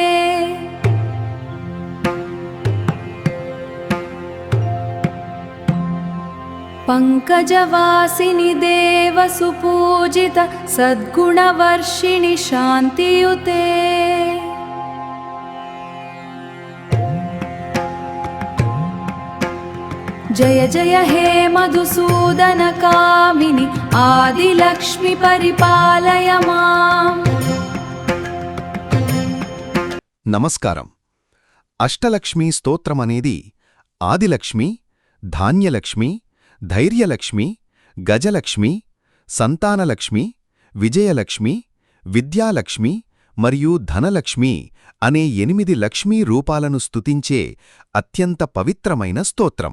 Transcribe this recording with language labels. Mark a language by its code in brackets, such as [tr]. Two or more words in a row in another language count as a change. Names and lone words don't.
[sa] पङ्कजवासिनि देवसुपूजित सद्गुणवर्षिणि शान्तियुते जय जय हे मधुसूदन कामिनि आदिलक्ष्मि परिपालय माम्। [te] నమస్కారం. అష్టలక్ష్మీ స్తోత్రమనేది ఆదిలక్ష్మి, ధాన్యలక్ష్మి, ధైర్యలక్ష్మి, గజలక్ష్మి, సంతానలక్ష్మి, విజయలక్ష్మి, విద్యాలక్ష్మి మరియు ధనలక్ష్మి అనే 8 లక్ష్మీ రూపాలను స్తుతించే అత్యంత పవిత్రమైన స్తోత్రం.